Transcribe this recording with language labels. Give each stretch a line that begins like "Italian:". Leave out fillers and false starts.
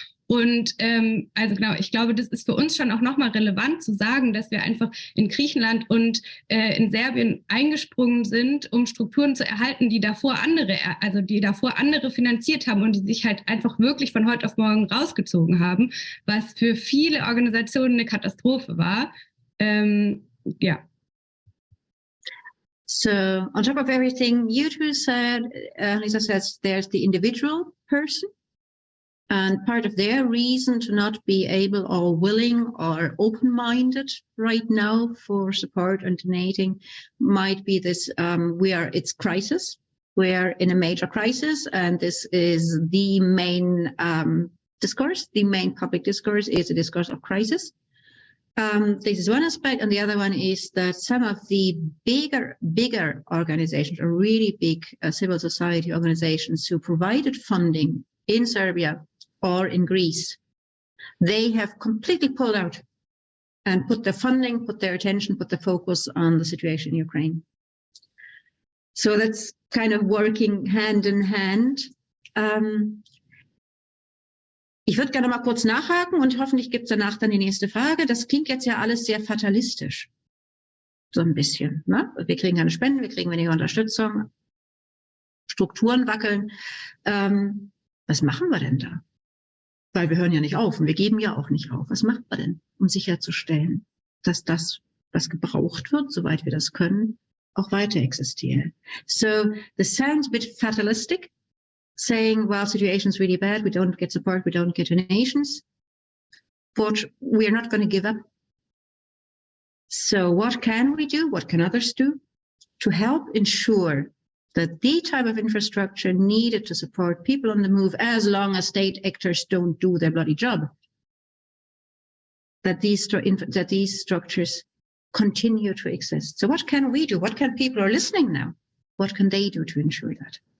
German: Und also genau, ich glaube, das ist für uns schon auch nochmal relevant zu sagen, dass wir einfach in Griechenland und in Serbien eingesprungen sind, um Strukturen zu erhalten, die davor andere finanziert haben und die sich halt einfach wirklich von heute auf morgen rausgezogen haben, was für viele Organisationen eine Katastrophe war. Ja.
English: So, on top of everything you two said, Lisa says there's the individual person. And part of their reason to not be able or willing or open-minded right now for support and donating might be this, it's crisis. We're in a major crisis, and this is the main discourse. The main public discourse is a discourse of crisis. This is one aspect, and the other one is that some of the bigger organizations, or really big civil society organizations who provided funding in Serbia or in Greece, they have completely pulled out and put their funding, put their attention, put the focus on the situation in Ukraine. So that's kind of working hand in hand.
German: Ich würde gerne mal kurz nachhaken und hoffentlich gibt es danach dann die nächste Frage. Das klingt jetzt ja alles sehr fatalistisch. So ein bisschen. Ne? Wir kriegen keine Spenden, wir kriegen weniger Unterstützung, Strukturen wackeln. Was machen wir denn da? Weil wir hören ja nicht auf und wir geben ja auch nicht auf. Was machen wir denn, um sicherzustellen, dass das, was gebraucht wird, soweit wir das können, auch weiter existiert?
English: So, this sounds a bit fatalistic, saying, well, situation's really bad, we don't get support, we don't get donations, but we're not going to give up. So what can we do? What can others do to help ensure that the type of infrastructure needed to support people on the move, as long as state actors don't do their bloody job, that these structures continue to exist? So what can we do? What can people who are listening now, what can they do to ensure that?